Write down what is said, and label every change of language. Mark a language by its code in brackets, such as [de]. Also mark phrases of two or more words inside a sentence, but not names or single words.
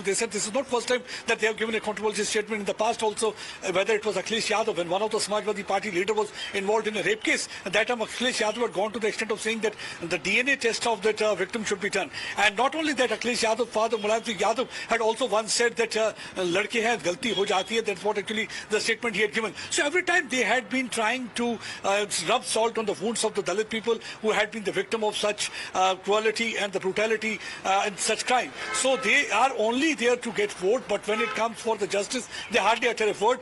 [en] They said this is not first time that they have given a controversial statement. In the past also, whether it was Akhilesh Yadav when one of the Samajwadi Party leader was involved in a rape case, at that time Akhilesh Akhilesh Yadav had gone to the extent of saying that the DNA test of that victim should be done. And not only that, Akhilesh Yadav's father, Mulayam Singh Yadav, had also once said that [hi] लड़के है, गलती हो जाती है. [en] That's what actually the statement he had given. So every time they had been trying to rub salt on the wounds of the Dalit people who had been the victim of such cruelty and the brutality and such crime. So they are only there to get vote, but when it comes for the justice, they hardly utter a word.